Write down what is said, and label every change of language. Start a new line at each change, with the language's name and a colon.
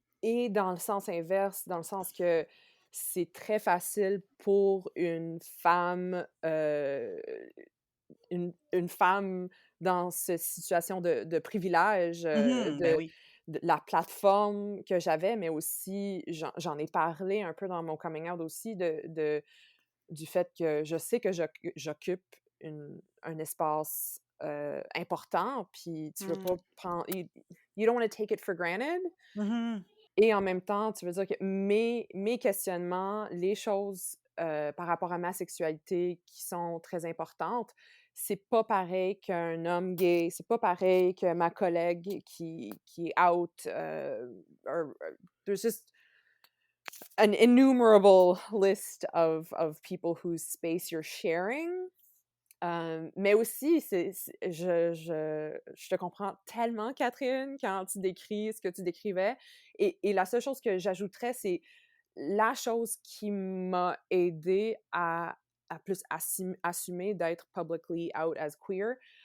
French: Et dans le sens inverse, dans le sens que c'est très facile pour une femme dans cette situation de privilège, Mhm, ben oui. de la plateforme que j'avais, mais aussi j'en ai parlé un peu dans mon coming out aussi du fait que je sais que j'occupe un espace important, puis tu veux Mmh. pas prendre.
English: You don't want to take it for granted. Mhm,
French: Et en même temps, tu veux dire que mes questionnements, les choses par rapport à ma sexualité qui sont très importantes, c'est pas pareil qu'un homme gay, c'est pas pareil que ma collègue qui est out.
English: There's just an innumerable list of people whose space you're sharing.
French: Mais aussi, je te comprends tellement, Catherine, quand tu décris ce que tu décrivais. Et la seule chose que j'ajouterais, c'est la chose qui m'a aidée à plus assumer d'être
English: publicly out as queer.